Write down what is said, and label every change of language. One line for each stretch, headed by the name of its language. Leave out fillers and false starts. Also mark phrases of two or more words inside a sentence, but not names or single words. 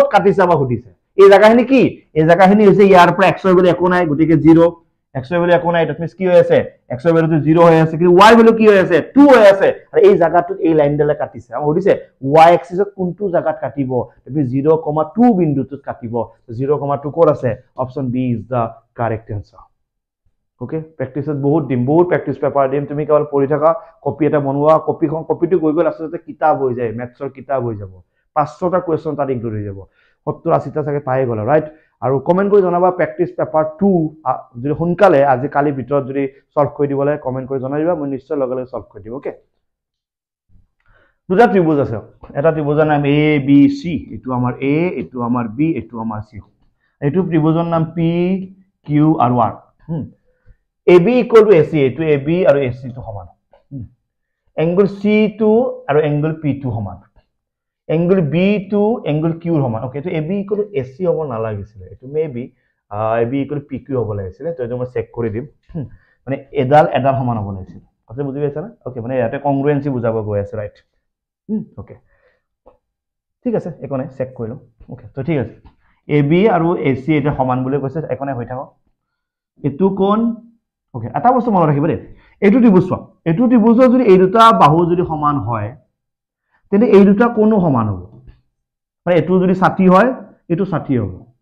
Assamese: কাটিছে আমাক সুধিছে এই জায়গাখিনি কি এই জায়গাখিনি হৈছে ইয়াৰ পৰা x হৈ গলে একো নাই গটিকে 0 x ৰ ভ্যালু একো নাই
English: that means
Assamese: কি হৈ আছে x ৰ ভ্যালুটো 0 হৈ আছে কিন্তু y ভ্যালু কি হৈ আছে 2 হৈ আছে আৰু এই জায়গাটোত এই লাইনডালে কাটিছে আমি সুধিছে y এক্সিছত কোনটো জায়গাত কাটিব তুমি 0,2 বিন্দুটোত কাটিব 0,2 কোড আছে
English: option B is the correct answer
Assamese: ওকে প্র্যাকটিসত বহুত
English: practice paper
Assamese: দিম তুমি কেবল পঢ়ি থাকা কপি এটা বনোৱা কপিটো গৈ গল আসলে কিতাপ হৈ যায় ম্যাথছৰ কিতাপ হৈ যাব 500টা কোৱেশ্চন তাত ইনক্লুড হৈ যাব 70-80টা চাগে পাই গল ৰাইট আৰু কমেন্ট কৰি জনাবা
English: practice paper
Assamese: 2 যদি হুনকালে আজি কালি ভিতৰত যদি সলভ কৰি দিবলে কমেন্ট কৰি জনাই দিবা মই নিশ্চয় লগে লগে সলভ কৰি দিম ওকে দুটা ত্ৰিভুজ আছে এটা ত্ৰিভুজৰ নাম এ বি সি এটো আমাৰ এ এটো আমাৰ বি এটো আমাৰ সি এটো ত্ৰিভুজৰ নাম পি কিউ আৰু আৰ
English: AB equal to AC
Assamese: to AB আৰু AC to সমান angle C2 আৰু angle P2 সমান
English: angle B to angle Q
Assamese: সমান ওকে তো
English: AB equal to AC
Assamese: হ'ব নালাগিছিল এটো মেবি
English: AB equal to PQ
Assamese: হ'ব লাগিছিল তো এটো মই চেক কৰি দিম মানে এডাল সমান হ'ব লাগিছিল আপুনি বুজি পাইছা না ওকে মানে ইয়াতে কংগ্ৰুয়েন্সি বুজাব গৈ আছে
English: right okay
Assamese: ঠিক আছে একনে চেক কৰিলো ওকে তো ঠিক আছে AB আৰু AC এটা সমান বুলি কৈছে একনে হৈ থাকক এটো কোণ ওকে এটা বস্তু মনত ৰাখিব দে এটো ত্ৰিভুজ চোৱা এটো ত্ৰিভুজৰ যদি এই দুটা বাহু যদি সমান হয় তেনে এই দুটা কোণো সমান হ'ব মানে এটো যদি 60 হয় এটো 60 হ'ব